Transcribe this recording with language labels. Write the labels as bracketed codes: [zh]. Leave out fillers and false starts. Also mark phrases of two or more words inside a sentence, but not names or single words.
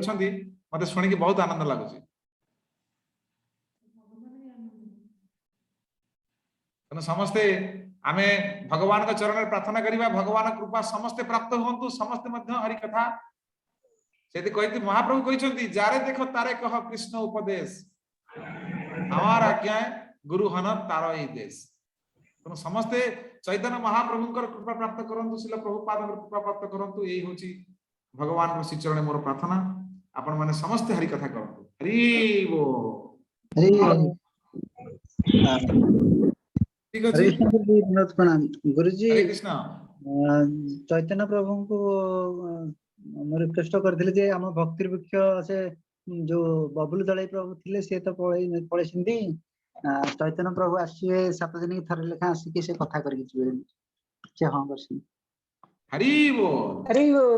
[or] କରୁଛନ୍ତି ମତେ ଶୁଣିକି ବହୁତ ଆନନ୍ଦ ଲାଗୁଛି। ତେଣୁ ସମସ୍ତେ ଆମେ ଭଗବାନଙ୍କ ଚରଣରେ ପ୍ରାର୍ଥନା କରିବା, ଭଗବାନଙ୍କ କୃପା ସମସ୍ତେ ପ୍ରାପ୍ତ ହୁଅନ୍ତୁ, ସମସ୍ତେ ମଧ୍ୟ ହରି କଥା। ସେଠି କହିନ୍ତି, ମହାପ୍ରଭୁ କହିଛନ୍ତି, ଯାରେ ଦେଖ ତାରେ କହ କୃଷ୍ଣ ଉପଦେଶ, [bn] আমার আজ্ঞায় গুরু হন তার এই দেশ। [or] ତେଣୁ ସମସ୍ତେ ଚୈତନ୍ୟ ମହାପ୍ରଭୁଙ୍କର କୃପା ପ୍ରାପ୍ତ କରନ୍ତୁ, ଶିଲ ପ୍ରଭୁପାଦଙ୍କର କୃପା ପ୍ରାପ୍ତ କରନ୍ତୁ। ଏଇ ହଉଛି ଭଗବାନଙ୍କ ଶ୍ରୀଚରଣରେ ମୋର ପ୍ରାର୍ଥନା। ଆପଣ ମାନେ ସମସ୍ତେ ହରି କଥା କରନ୍ତୁ। ହରି ବୋଲ। हरे ଠିକ हरे ଅଛି, କୃଷ୍ଣ ଗୁରୁଜୀ ବିନୋଦ ପ୍ରଣାମ ଗୁରୁଜୀ। ହରେ କୃଷ୍ଣ। चैतन्य प्रभु को ମୁଁ ରିକ୍ୱେଷ୍ଟ କରିଥିଲି ଯେ ଆମ ଭକ୍ତି ବୃକ୍ଷ ସେ ଯୋଉ ବବୁଲ ଦଳେଇ ପ୍ରଭୁ ଥିଲେ ସେ ତ ପଳେଇଛନ୍ତି। ଚୈତନ୍ୟ ପ୍ରଭୁ ଆସିବେ 7 ଦିନ ଥରେ ଲେଖା ଆସିକି ସେ କଥା କରିକି ଯିବେ। ସେ ହଁ କରିଛନ୍ତି। ହରି ବୋଲ। ହରି ବୋଲ।